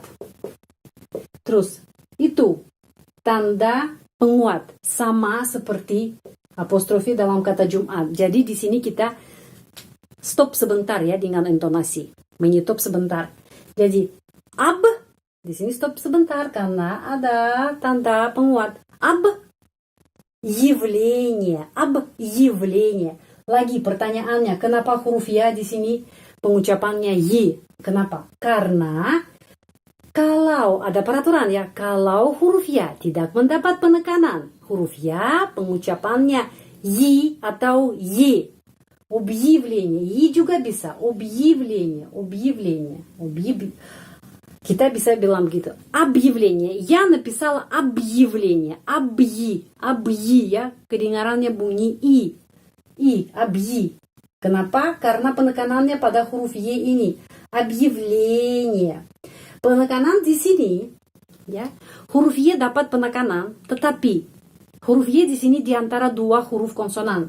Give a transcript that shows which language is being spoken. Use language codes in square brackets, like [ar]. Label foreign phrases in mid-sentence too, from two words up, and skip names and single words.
[id] Terus itu tanda penguat sama seperti apostrofi dalam kata Jumat. Jadi di sini kita stop sebentar ya dengan intonasi. Menyetop sebentar. Jadi ab di sini stop sebentar karena ada tanda penguat. [ru] Ab явление, объявление. [id] Lagi pertanyaannya, kenapa huruf ya di sini pengucapannya y? Kenapa? Karena kalau ada peraturan ya, kalau huruf ya tidak mendapat penekanan, huruf ya pengucapannya y atau y. Объявление, y juga bisa. Объявление. Kita bisa bilang gitu. [ru] Объявление. Я написала объявление. [id] Объи ya. Kedengarannya bunyi i. Объи. Kenapa? Karena penekanannya pada huruf y ini. Объявление. Penekanan di sini ya. Huruf y dapat penekanan, tetapi huruf y di sini di antara dua huruf konsonan.